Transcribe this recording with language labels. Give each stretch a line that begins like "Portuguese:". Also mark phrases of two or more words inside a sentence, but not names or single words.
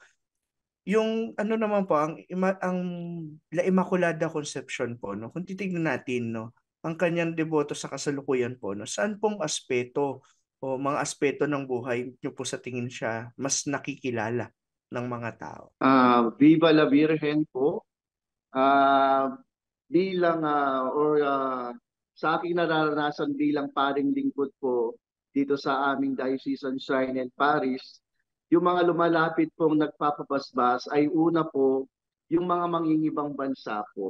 Filipino: Yung ano naman po, ang La Immaculada Conception po, no, kung titignan natin, no, ang kanyang deboto sa kasalukuyan po, no, saan pong aspeto o mga aspeto ng buhay niyo po sa tingin siya mas nakikilala ng mga tao?
Spanish: Viva la Virgen po.
Filipino: Bilang sa aking nararanasan bilang paring lingkod po dito sa aming Diocesan Shrine and Parish, yung mga lumalapit pong nagpapabasbas ay una po yung mga mangingibang bansa po.